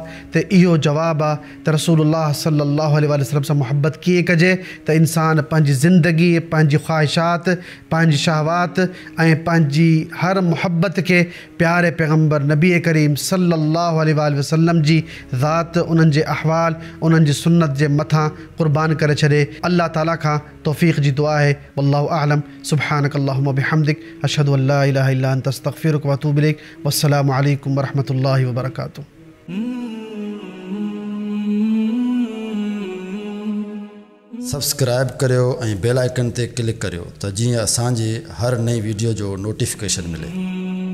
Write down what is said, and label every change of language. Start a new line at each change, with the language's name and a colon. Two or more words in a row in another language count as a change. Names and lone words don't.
Sindhi: त इहो जवाबु आहे त रसूलुल्लाह
Arabic: صلى الله عليه وسلم
Sindhi: सां मुहबत कीअं कजे त इंसान पंहिंजी ज़िंदगी, पंहिंजी ख़्वाहिशात, पंहिंजी शहवात ऐं पंहिंजी हर मुहबत खे प्यारे पैगम्बर नबी करीम
Arabic: صلى الله عليه وسلم
Sindhi: जी ज़ात, उन्हनि जे अहवाल, उन्हनि जी सुन्नत जे मथां क़ुर्बान करे छॾे। अल्लाह ताला खां तौफ़ीक़ जी दुआ आहे।
Arabic: والله أعلم. سبحانك اللهم بحمدك أشهد أن لا إله إلا أنت أستغفرك وأتوب إليك. والسلام عليكم ورحمة الله وبركاته.
Sindhi: सब्सक्राइब करियो ऐं
English: bell icon
Sindhi: ते क्लिक करियो त जीअं असांजी हर नई वीडियो जो नोटिफिकेशन मिले।